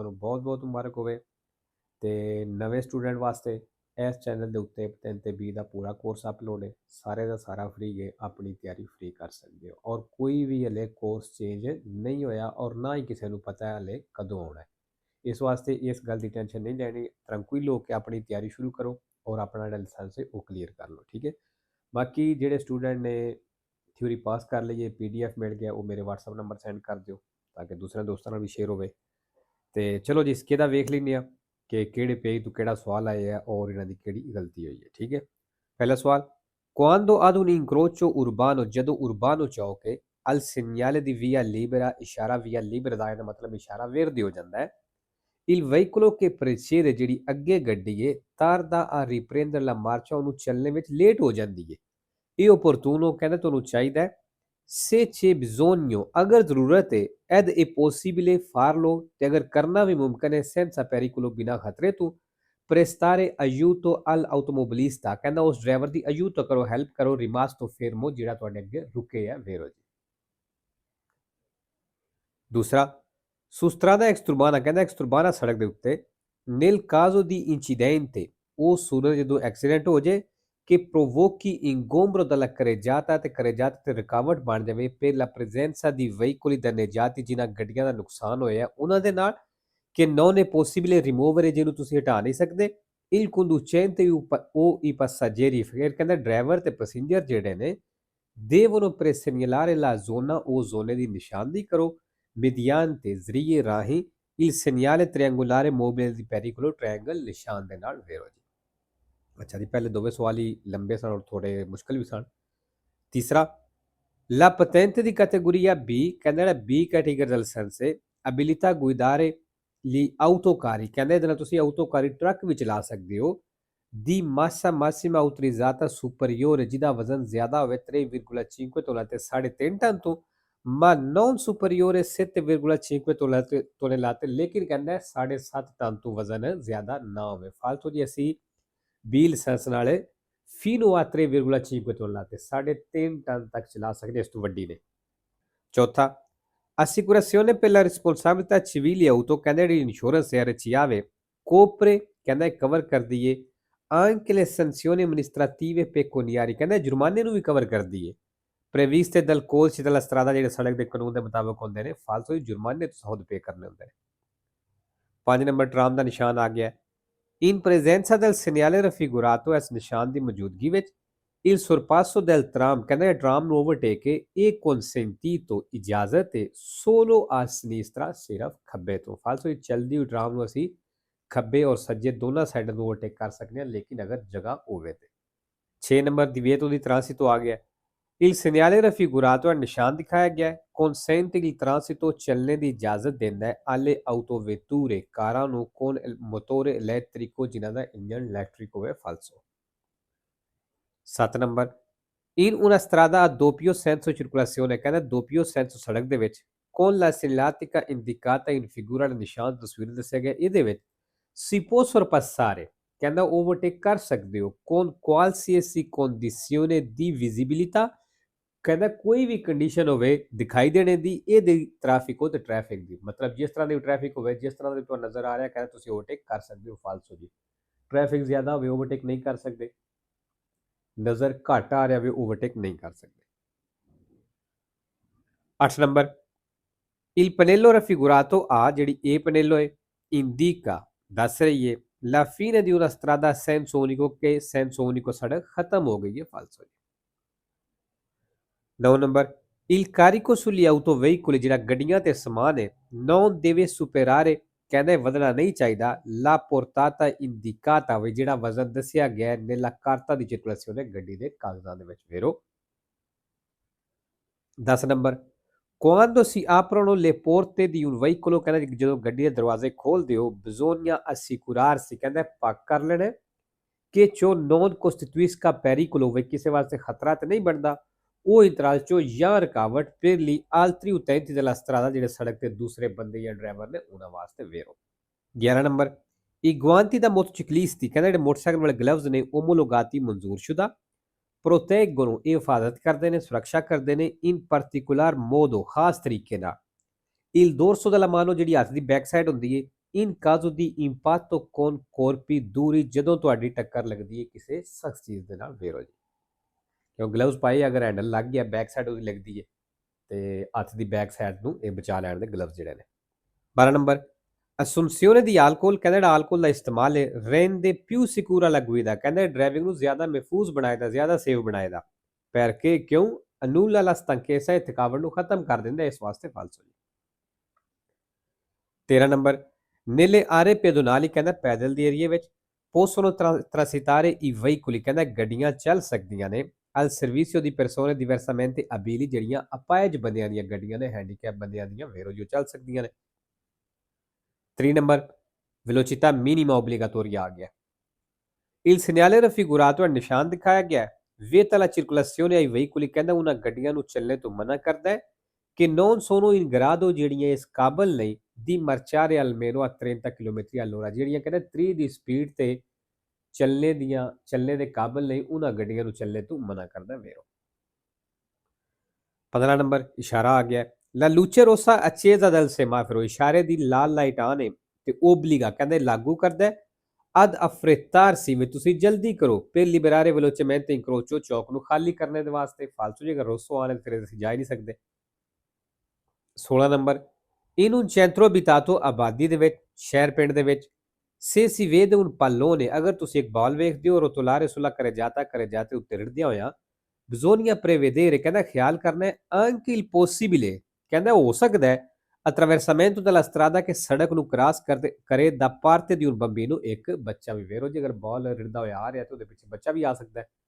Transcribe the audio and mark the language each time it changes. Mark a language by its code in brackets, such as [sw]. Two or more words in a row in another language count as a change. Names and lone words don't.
[pa] ਤੁਹਾਨੂੰ ਬਹੁਤ-ਬਹੁਤ ਮੁਬਾਰਕ ਹੋਵੇ। ਤੇ ਨਵੇ ਸਟੂਡੈਂਟ ਵਾਸਤੇ ਇਸ ਚੈਨਲ ਦੇ ਉੱਤੇ 3 ਤੇ 20 ਦਾ ਪੂਰਾ ਕੋਰਸ ਅਪਲੋਡ ਹੈ। ਸਾਰੇ ਦਾ ਸਾਰਾ ਫ੍ਰੀ ਹੈ, ਅਪਣੀ ਤਿਆਰੀ ਫ੍ਰੀ ਕਰ ਸਕਦੇ ਹੋ ਔਰ ਕੋਈ ਭੀ ਹਲੇ ਕੋਰਸ ਚੇਂਜ ਨਹੀਂ ਹੋਇਆ ਔਰ ਨਾ ਹੀ ਕਿਸੀ ਨੂੰ ਪਤਾ ਹੈ ਹਲੇ ਕਦੋਂ ਹੋਣਾ ਹੈ। ਇਸ ਵਾਸਤੇ ਇਸ ਗੱਲ ਕੀ ਟੈਂਸ਼ਨ ਨਹੀਂ ਲੈਣੀ, ਟ੍ਰੈਂਕੁਇਲ ਹੋਕਰ ਅਪਣੀ ਤਿਆਰੀ ਸ਼ੁਰੂ ਕਰੋ ਔਰ ਅਪਣਾ ਜਿਹੜਾ ਲਾਇਸੈਂਸ ਹੈ ਵੋ ਕਲੀਅਰ ਕਰ ਲੋ। ਠੀਕ ਹੈ, ਬਾਕੀ ਜਿਹੜੇ ਸਟੂਡੈਂਟ ਨੇ ਥਿਊਰੀ ਪਾਸ ਕਰ ਲਈ ਹੈ, PDF ਮਿਲ ਗਿਆ, ਵੋ ਮੇਰੇ WhatsApp ਨੰਬਰ ਸੈਂਡ ਕਰ ਦਿਓ ਤਾਕਿ ਦੂਸਰੇ ਦੋਸਤਾਂ ਨਾਲ ਭੀ ਸ਼ੇਅਰ ਹੋਵੇ। ਤੇ ਚਲੋ ਜੀ इसके ਦਾ ਵੇਖ ਲੈਂਦੇ ਆ ਕਿ ਕਿਹੜੇ ਪੇਜ ਤੋਂ ਕਿਹੜਾ ਸਵਾਲ ਆਇਆ ਹੈ और ਇਹਨਾਂ ਦੀ ਕਿਹੜੀ ਗਲਤੀ ਹੋਈ ਹੈ। ਠੀਕ ਹੈ, ਪਹਿਲਾ ਸਵਾਲ, [it] quando ad un incrocio urbano ਜਦੋਂ urbano ਚੌਕ al segnale di via libera ਇਸ਼ਾਰਾ via libera [pa] ਦਾ ਇਹਦਾ ਮਤਲਬ ਇਸ਼ਾਰਾ [it] verde [pa] ਹੋ ਜਾਂਦਾ ਹੈ। [it] Il veicolo che precede [pa] ਜਿਹੜੀ ਅੱਗੇ ਗੱਡੀ ਏ [it] tarda a riprendere la marcia [pa] ਉਹਨੂੰ ਚੱਲਣੇ ਵਿੱਚ ਲੇਟ ਹੋ ਜਾਂਦੀ ਏ। ਇਹ opportuno ਕਹਿੰਦਾ ਤੁਹਾਨੂੰ ਚਾਹੀਦਾ ਹੈ [it] se c'è bisogno [pa] ਅਗਰ ਜ਼ਰੂਰਤ ਹੈ [it] ed è possibile farlo [pa] ਤੇ ਅਗਰ ਕਰਨਾ ਵੀ ਮੁਮਕਨ ਹੈ [it] senza pericolo [pa] ਬਿਨਾਂ ਖਤਰੇ ਤੋਂ [it] prestare aiuto all'automobilista [pa] ਕਹਿੰਦਾ ਉਸ ਡਰਾਈਵਰ ਦੀ aiuto ਕਰੋ, ਹੈਲਪ ਕਰੋ [it] rimasto fermo [pa] ਜਿਹੜਾ ਤੁਹਾਡੇ ਅੱਗੇ ਰੁਕੇ ਹੈ vero ਜੀ। ਦੂਸਰਾ, [it] sustrada extraurbana [pa] ਕਹਿੰਦਾ ਐਕਸਟਰਬਾਨਾ ਸੜਕ ਦੇ ਉੱਤੇ [it] nel caso di incidente [pa] ਉਹ ਸੂਰਜ ਜਦੋਂ ਐਕਸੀਡੈਂਟ ਹੋ ਜੇ [it] che provochi ingombro dalla [pa] carreggiata ਤੇ carreggiata ਤੇ ਰੁਕਾਵਟ ਬਣ ਜਾਵੇ [it] per la presenza di veicoli danneggiati [pa] ਜਿਨ੍ਹਾਂ ਗੱਡੀਆਂ ਦਾ ਨੁਕਸਾਨ ਹੋਇਆ ਉਹਨਾਂ ਦੇ ਨਾਲ [it] che non è possibile rimuovere [pa] ਜਿਹਨੂੰ ਤੁਸੀਂ ਹਟਾ ਨਹੀਂ ਸਕਦੇ [it] il conducente o i passeggeri [pa] ਫਿਰ ਕਹਿੰਦਾ ਡਰਾਈਵਰ ਤੇ ਪੈਸੇਂਜਰ ਜਿਹੜੇ ਨੇ [it] devono presegnalare la zona o [pa] zone ਦੀ ਨਿਸ਼ਾਨਦੇਹੀ ਕਰੋ mediante ਜ਼ਰੀਏ ਰਾਹੀਂ [it] il segnale triangolare mobile di pericolo [pa] triangle ਨਿਸ਼ਾਨ ਦੇ ਨਾਲ ਵੇਰੋ ਜੀ। ਅੱਛਾ ਜੀ, ਪਹਿਲੇ ਦੋਵੇਂ ਸਵਾਲ ਹੀ ਲੰਬੇ ਸਨ ਔਰ ਥੋੜੇ ਮੁਸ਼ਕਲ ਵੀ ਸਨ। ਤੀਸਰਾ, [it] la patente di categoria B [pa] ਕਹਿੰਦਾ ਜਿਹੜਾ B ਕੈਟੇਗਰੀ ਦਾ ਲਾਇਸੈਂਸ ਹੈ [it] abilità guidare gli autocarri [pa] ਕਹਿੰਦਾ ਇਹਦੇ ਨਾਲ ਤੁਸੀਂ ਆਟੋਕਾਰੀ ਟਰੱਕ ਵੀ ਚਲਾ ਸਕਦੇ ਹੋ [it] di massa massima autorizzata superiore [pa] ਜਿਹਦਾ ਵਜ਼ਨ ਜ਼ਿਆਦਾ ਹੋਵੇ 3,5 ਤੋਲਾ ਤੇ 3.5 ਟਨ ਤੋਂ [it] ma non superiore 7,5 [pa] ਤੋਲੇ ਤੇ ਲੇਕਿਨ ਕਹਿੰਦਾ ਹੈ 7.5 ਟਨ ਤੋਂ ਵਜ਼ਨ ਜ਼ਿਆਦਾ ਨਾ ਹੋਵੇ। ਫਾਲਤੂ ਜੀ ਅਸੀਂ ਬੀ ਲਾਇਸੈਂਸ ਨਾਲ [it] fino a 3,5 [pa] ਤੋਲਾ ਤੇ 3.5 ਟਨ ਤੱਕ ਚਲਾ ਸਕਦੇ ਇਸ ਤੋਂ ਵੱਡੀ ਨੇ। ਚੌਥਾ, [it] assicurazione per la responsabilità civile auto [pa] ਕਹਿੰਦਾ ਜਿਹੜੀ ਇੰਸ਼ੋਰੈਂਸ ਹੈ ਰਚਿਆਵੇ ਕੋਪਰੇ ਕਹਿੰਦਾ ਕਵਰ ਕਰਦੀ ਏ [it] anche le sanzioni amministrative pecuniarie [pa] ਕਹਿੰਦਾ ਜੁਰਮਾਨੇ ਨੂੰ ਵੀ ਕਵਰ ਕਰਦੀ ਏ [it] previste dal codice della strada [pa] ਜਿਹੜੇ ਸੜਕ ਦੇ ਕਾਨੂੰਨ ਦੇ ਮੁਤਾਬਕ ਹੁੰਦੇ ਨੇ। ਫਾਲਤੂ ਹੀ ਜੁਰਮਾਨੇ ਤੁਸੀਂ ਖੁਦ ਪੇ ਕਰਨੇ ਹੁੰਦੇ ਨੇ। 5 ਨੰਬਰ ਟਰਾਮ ਦਾ ਨਿਸ਼ਾਨ ਆ ਗਿਆ [it] in presenza del segnale raffigurato [pa] ਇਸ ਨਿਸ਼ਾਨ ਦੀ ਮੌਜੂਦਗੀ ਵਿੱਚ [it] il sorpasso del tram [pa] ਕਹਿੰਦਾ ਟਰਾਮ ਨੂੰ ਓਵਰਟੇਕ ਇਹ consentito ਇਜਾਜ਼ਤ ਹੈ [it] solo a sinistra [pa] ਸਿਰਫ ਖੱਬੇ ਤੋਂ। ਫਾਲਤੂ ਚਲਦੀ ਹੋਈ ਟਰਾਮ ਨੂੰ ਅਸੀਂ ਖੱਬੇ ਔਰ ਸੱਜੇ ਦੋਨਾਂ ਸਾਈਡਾਂ ਨੂੰ ਓਵਰਟੇਕ ਕਰ ਸਕਦੇ ਹਾਂ ਲੇਕਿਨ ਅਗਰ ਜਗ੍ਹਾ ਹੋਵੇ ਤੇ। 6 ਨੰਬਰ [it] divieto di transito [pa] ਆ ਗਿਆ [it] il segnale raffigurato [pa] ਨਿਸ਼ਾਨ ਦਿਖਾਇਆ ਗਿਆ [it] consente il transito [pa] ਚੱਲਣੇ ਦੀ ਇਜਾਜ਼ਤ ਦਿੰਦਾ ਹੈ [it] alle autovetture [pa] ਕਾਰਾਂ ਨੂੰ [it] con motore elettrico [pa] ਜਿਨ੍ਹਾਂ ਦਾ ਇੰਜਨ ਇਲੈਕਟ੍ਰਿਕ ਹੋਵੇ। ਫਾਲਸੋ। 7 ਨੰਬਰ [it] in una strada a doppio senso circolazione [pa] ਕਹਿੰਦਾ [it] doppio senso [pa] ਸੜਕ ਦੇ ਵਿੱਚ [it] con la segnaletica indicata in figura [pa] ਦਾ ਨਿਸ਼ਾਨ ਤਸਵੀਰ ਦੱਸਿਆ ਗਿਆ ਇਹਦੇ ਵਿੱਚ [it] si può sorpassare [pa] ਕਹਿੰਦਾ ਓਵਰਟੇਕ ਕਰ ਸਕਦੇ ਹੋ [it] con qualsiasi condizione di visibilità [pa] ਕਹਿੰਦਾ ਕੋਈ ਵੀ ਕੰਡੀਸ਼ਨ ਹੋਵੇ ਦਿਖਾਈ ਦੇਣੇ ਦੀ ਇਹਦੀ ਟ੍ਰੈਫਿਕ ਹੋ ਤੇ ਟ੍ਰੈਫਿਕ ਦੀ ਮਤਲਬ ਜਿਸ ਤਰ੍ਹਾਂ ਦੀ ਟ੍ਰੈਫਿਕ ਹੋਵੇ ਜਿਸ ਤਰ੍ਹਾਂ ਦੀ ਤੁਹਾਨੂੰ ਨਜ਼ਰ ਆ ਰਿਹਾ ਕਹਿੰਦਾ ਤੁਸੀਂ ਓਵਰਟੇਕ ਕਰ ਸਕਦੇ ਹੋ। ਫਾਲਸੋ ਜੀ, ਟ੍ਰੈਫਿਕ ਜ਼ਿਆਦਾ ਹੋਵੇ ਓਵਰਟੇਕ ਨਹੀਂ ਕਰ ਸਕਦੇ, ਨਜ਼ਰ ਘੱਟ ਆ ਰਿਹਾ ਹੋਵੇ ਓਵਰਟੇਕ ਨਹੀਂ ਕਰ ਸਕਦੇ। [it] 8 ਨੰਬਰ il pannello raffigurato A ਜਿਹੜੀ A pannello ਹੈ indica [pa] ਦੱਸ ਰਹੀ ਹੈ [it] la fine di una strada a senso unico che senso unico [pa] ਸੜਕ ਖਤਮ ਹੋ ਗਈ ਹੈ। ਫਾਲਸੋ ਜੀ। 9 ਨੰਬਰ [it] il carico sugli autoveicoli [pa] ਜਿਹੜਾ ਗੱਡੀਆਂ ਤੇ ਸਮਾਨ ਹੈ [it] non deve superare [pa] ਕਹਿੰਦਾ ਵਧਣਾ ਨਹੀਂ ਚਾਹੀਦਾ [it] la portata indicata [pa] ਵੀ ਜਿਹੜਾ ਵਜ਼ਨ ਦੱਸਿਆ ਗਿਆ [it] nella carta di circolazione [pa] ਗੱਡੀ ਦੇ ਕਾਗਜ਼ਾਂ ਦੇ ਵਿੱਚ ਵੇਰੋ। 10 ਨੰਬਰ [it] quando si aprono le porte di un veicolo [pa] ਕਹਿੰਦਾ ਜਦੋਂ ਗੱਡੀ ਦੇ ਦਰਵਾਜ਼ੇ ਖੋਲਦੇ ਹੋ [it] bisogna assicurarsi [pa] ਕਹਿੰਦਾ ਪੱਕ ਕਰ ਲੈਣਾ ਕਿ [it] ciò non costituisca pericolo [pa] ਹੋਵੇ ਕਿਸੇ ਵਾਸਤੇ ਖਤਰਾ ਤੇ ਨਹੀਂ ਬਣਦਾ ਉਹ ਇੰਤਰਾਜ਼ੋ ਜਾਂ ਰੁਕਾਵਟ [it] per gli altri utenti della strada [pa] ਜਿਹੜੇ ਸੜਕ ਤੇ ਦੂਸਰੇ ਬੰਦੇ ਜਾਂ ਡਰਾਈਵਰ ਨੇ ਉਹਨਾਂ ਵਾਸਤੇ ਵੇਰੋ। [it] 11 ਨੰਬਰ I guanti da motociclisti, [pa] ਕਹਿੰਦਾ ਜਿਹੜੇ ਮੋਟਰਸਾਈਕਲ ਵਾਲੇ ਗਲਵਜ਼ ਨੇ omologati ਮਨਜ਼ੂਰਸ਼ੁਦਾ proteggono ਇਹ ਹਿਫਾਜ਼ਤ ਕਰਦੇ ਨੇ, ਸੁਰੱਖਿਆ ਕਰਦੇ ਨੇ [it] in particolar modo [pa] ਖਾਸ ਤਰੀਕੇ ਨਾਲ [it] il dorso della mano [pa] ਜਿਹੜੀ ਹੱਥ ਦੀ ਬੈਕ ਸਾਈਡ ਹੁੰਦੀ ਹੈ [it] in caso di impatto con corpi duri [pa] ਜਦੋਂ ਤੁਹਾਡੀ ਟੱਕਰ ਲੱਗਦੀ ਹੈ ਕਿਸੇ ਸਖਤ ਚੀਜ਼ ਦੇ ਨਾਲ ਵੇਰੋ ਜੀ ਕਿਉਂ ਗਲਵਜ਼ ਪਾਏ ਅਗਰ ਹੈਂਡਲ ਲੱਗ ਗਿਆ ਬੈਕ ਸਾਈਡ ਉਹਦੀ ਲੱਗਦੀ ਹੈ ਤੇ ਹੱਥ ਦੀ ਬੈਕ ਸਾਈਡ ਨੂੰ ਇਹ ਬਚਾ ਲੈਣ ਦੇ ਗਲਵਜ਼ ਜਿਹੜੇ ਨੇ 12 ਨੰਬਰ [it] assunzione di alcol [pa] ਕਹਿੰਦਾ ਜਿਹੜਾ alcol ਦਾ ਇਸਤੇਮਾਲ ਹੈ [it] rende più sicura la guida [pa] ਕਹਿੰਦਾ ਡਰਾਈਵਿੰਗ ਨੂੰ ਜ਼ਿਆਦਾ ਮਹਿਫੂਜ਼ ਬਣਾਏਦਾ ਜ਼ਿਆਦਾ ਸੇਫ ਬਣਾਏਦਾ perché ਕਿਉਂ [it] annulla la stanchezza [pa] ਇਹ ਥਕਾਵਟ ਨੂੰ ਖਤਮ ਕਰ ਦਿੰਦਾ ਇਸ ਵਾਸਤੇ ਫਾਲਸੋ ਜੀ [it] 13 ਨੰਬਰ nelle aree pedonali [pa] ਕਹਿੰਦਾ ਪੈਦਲ ਦੀ ਏਰੀਏ ਵਿੱਚ [it] possono transitare i veicoli [pa] ਕਹਿੰਦਾ ਗੱਡੀਆਂ ਚੱਲ ਸਕਦੀਆਂ ਨੇ [it] al servizio di persone diversamente abili [pa] ਜਿਹੜੀਆਂ ਅਪਾਹਜ ਬੰਦਿਆਂ ਦੀਆਂ ਗੱਡੀਆਂ ਨੇ ਹੈਂਡੀਕੈਪ ਬੰਦਿਆਂ ਦੀਆਂ ਵੇਰੋ ਜੋ ਚੱਲ ਸਕਦੀਆਂ ਨੇ 3 ਨੰਬਰ [it] velocità minima obbligatoria [pa] ਆ ਗਿਆ [it] il segnale raffigurato [pa] ਹੈ ਨਿਸ਼ਾਨ ਦਿਖਾਇਆ ਗਿਆ ਹੈ [it] vieta la circolazione ai veicoli [pa] ਕਹਿੰਦਾ ਉਹਨਾਂ ਗੱਡੀਆਂ ਨੂੰ ਚੱਲਣੇ ਤੋਂ ਮਨਾ ਕਰਦਾ ਹੈ ਕਿ [it] non sono in grado [pa] ਜਿਹੜੀਆਂ ਇਸ ਕਾਬਲ ਨਹੀਂ [it] di marciare almeno a 30 km all'ora [pa] ਜਿਹੜੀਆਂ ਕਹਿੰਦਾ 30 ਦੀ ਸਪੀਡ ਤੇ ਚੱਲਣੇ ਦੇ ਕਾਬਲ ਨਹੀਂ ਉਹਨਾਂ ਗੱਡੀਆਂ ਨੂੰ ਚੱਲਣੇ ਤੋਂ ਮਨਾ ਕਰਦਾ ਵੇਰੋ 15 ਨੰਬਰ ਇਸ਼ਾਰਾ ਆ ਗਿਆ [it] La luce rossa accesa dal semaforo [pa] ਇਸ਼ਾਰੇ ਦੀ ਲਾਲ ਲਾਈਟ ਆਨ ਹੈ ਤੇ obbliga ਕਹਿੰਦੇ ਲਾਗੂ ਕਰਦਾ [it] ad affrettarsi [pa] ਵੀ ਤੁਸੀਂ ਜਲਦੀ ਕਰੋ [it] per liberare velocemente incrocio [pa] ਚੌਕ ਨੂੰ ਖਾਲੀ ਕਰਨੇ ਦੇ ਵਾਸਤੇ ਫਾਲਤੂ ਜੇਕਰ ਰੋਸੋ ਆਣੇ ਫਿਰ ਅਸੀਂ ਜਾ ਹੀ ਨਹੀਂ ਸਕਦੇ 16 ਨੰਬਰ [it] in un centro abitato [pa] ਆਬਾਦੀ ਦੇ ਵਿੱਚ ਸ਼ਹਿਰ ਪਿੰਡ ਦੇ ਵਿੱਚ [it] se si vede un pallone [pa] ਅਗਰ ਤੁਸੀਂ ਇੱਕ ਬਾਲ ਵੇਖਦੇ ਹੋ [it] rotolare sulla carreggiata [pa] ਉੱਤੇ ਰਿੜਦਿਆਂ ਹੋਇਆ [it] bisogna prevedere [pa] ਕਹਿੰਦਾ ਖਿਆਲ ਕਰਨਾ ਹੈ [it] anche il possibile [pa] ਕਹਿੰਦਾ ਹੋ ਸਕਦਾ ਹੈ [it] attraversamento della strada che [pa] ਸੜਕ ਨੂੰ ਕ੍ਰਾਸ ਕਰੇ [it] da parte di un bambino [pa] ਇੱਕ ਬੱਚਾ ਵੀ ਵੇਰੋ ਜੇ ਅਗਰ ਬਾਲ ਰਿੜਦਾ ਹੋਇਆ ਆ ਰਿਹਾ ਤੇ ਉਹਦੇ ਪਿੱਛੇ ਬੱਚਾ ਵੀ ਆ ਸਕਦਾ ਹੈ